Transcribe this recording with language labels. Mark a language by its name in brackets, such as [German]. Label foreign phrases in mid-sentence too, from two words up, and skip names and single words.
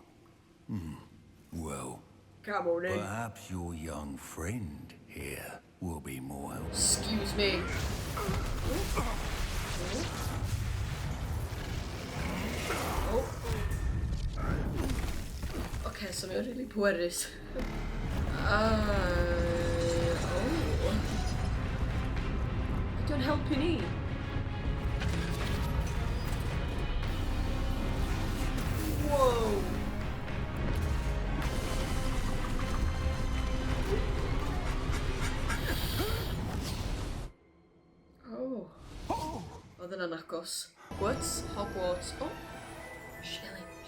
[English] Well, Come on in. perhaps your young friend here will be more helpful. Excuse me. Oh. Okay, so [Welsh] mae'n really pwerus. Ydy o'n helpu ni? [English] Whoa. Oh. [Welsh] Oedd yna'n agos. [English] Hogwarts. Oh. Shilling.